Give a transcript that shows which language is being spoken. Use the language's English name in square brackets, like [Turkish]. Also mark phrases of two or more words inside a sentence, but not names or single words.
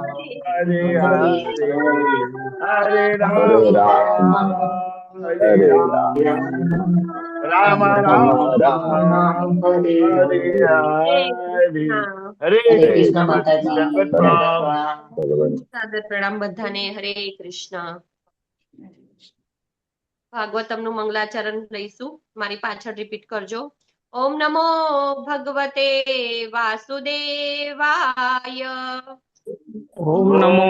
[Sanskrit] Hare Hare Hare, Hare Hare Hare Rama, Rama Hare Hare Rama, Rama Rama Rama Rama, Rama Hare Hare Hare Hare, Hare Hare Krishna Krishna, Mataji Dandavat Hare Pranam. Bhagavan [Gujarati] સાદર પ્રણામ બધાને. હરે કૃષ્ણ. ભાગવતમનું મંગલાચરણ લઈશું. મારી પાછળ રિપીટ કરજો. [Sanskrit] ओम नमो भगवते वासुदेवाय. ओम Om नमो